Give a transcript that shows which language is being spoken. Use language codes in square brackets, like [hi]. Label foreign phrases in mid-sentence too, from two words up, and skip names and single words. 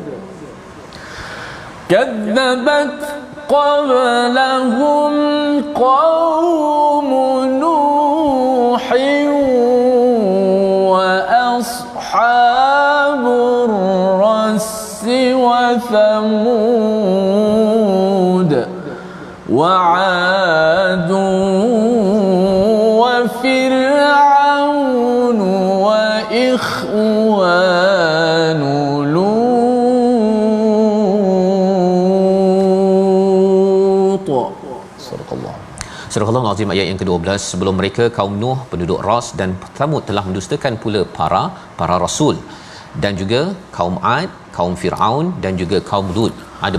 [ar] كذبت قبلهم قوم نوح وأصحاب الرس وثمود وعاد وفرعون وإخوان [ms] Surah Al-Azim ayat yang ke-12. Sebelum mereka kaum Nuh, penduduk Ras dan Thamud telah mendustakan pula para rasul, dan juga kaum Ad, kaum Firaun dan juga kaum Lut.